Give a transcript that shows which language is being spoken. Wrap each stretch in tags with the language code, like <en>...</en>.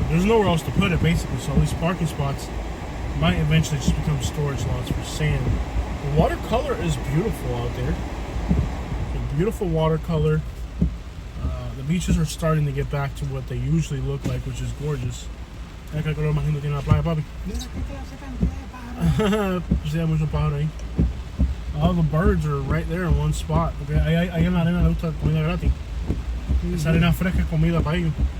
<en>There's nowhere else to put it basically. So these parking spots might eventually just become storage lots for sand. The watercolor is beautiful out there. A beautiful watercolor. The beaches are starting to get back to what they usually look like, which is gorgeous.</en> <es>Mira qué color más lindo tiene la playa, papi. Mira que clase cantidad de pájaros. Sí, hay muchos pájaros ahí.</es> <en>All the birds are right there in one spot.</en> <es>Porque ahí en la arena le gusta comida gratis. Esa arena fresca es comida para ellos.</es>